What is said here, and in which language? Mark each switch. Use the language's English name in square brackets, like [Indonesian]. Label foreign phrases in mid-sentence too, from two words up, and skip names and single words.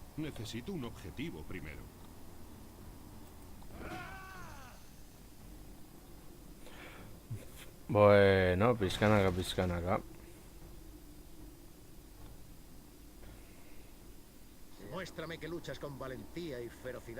[Spanish] Necesito un objetivo primero. [Basque] Bueno, pizkanaka, pizkanaka. [Spanish] Muéstrame que luchas con valentía y ferocidad.